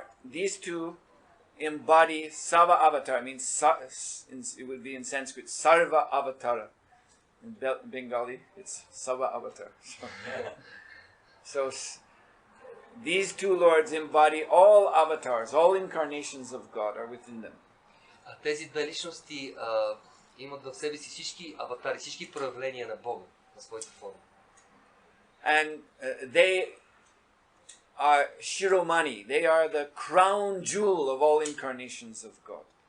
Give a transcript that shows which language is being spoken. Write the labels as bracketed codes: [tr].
[en] These two embody Sava Avatar, means it would be in Sanskrit Sarva Avatara. In Bengali, it's Sava Avatar. So these two lords embody all avatars, all incarnations of God are within them. [bg] Тези две личности имат в себе си всички аватари, всички проявления на Бога, на своята форма. [en] And they are Shiromani. They are the crown jewel of all incarnations of God.